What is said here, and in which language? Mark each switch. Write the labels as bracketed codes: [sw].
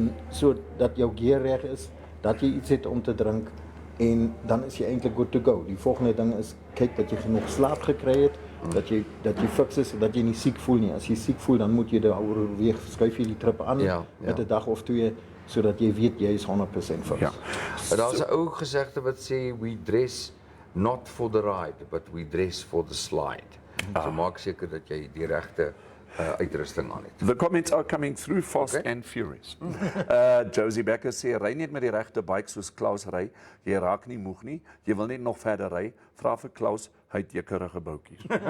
[af] Sodat jou gear reg is, dat jy iets het om te drink en dan is jy eintlik [en] good to go. [af] Die volgende ding is kyk dat jy genoeg slaap gekry het, dat jy fiks is, dat jy nie siek voel nie. As jy siek voel, dan moet jy oorweeg, skuif jy die trip aan met 'n dag of 2 sodat jy weet jy is 100% fiks. Ja. Daar's 'n ou gesegde wat sê [en] we dress not for the ride, but we dress for the slide. [af] So maak seker dat jy die regte uitrusting aan het. [en] The comments are coming through fast and furious. [af] Josie Becker sê, ry net met die regte bike soos Klaus ry, jy raak nie moeg nie, jy wil net nog verder ry, vra vir Klaus, hy het jekkerige boutjies.